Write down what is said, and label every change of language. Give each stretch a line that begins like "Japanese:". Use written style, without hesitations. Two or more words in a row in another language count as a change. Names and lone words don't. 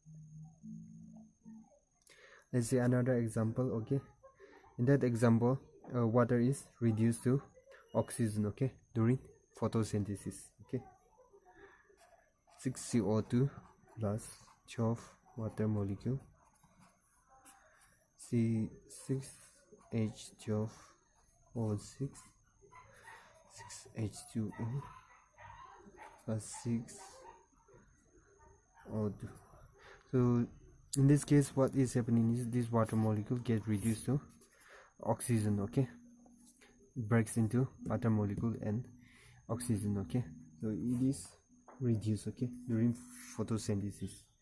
English: Let's see another example, okay. In that example water is reduced to oxygen, okay, during photosynthesis, okay. 6CO2 plus 12 water molecule, C6H12O6, 6H2O plus 6O2. So in this case what is happening is this water molecule get reduced to oxygen, okay, it breaks into water molecule and oxygen, okay. So it is reduced, okay, during photosynthesis.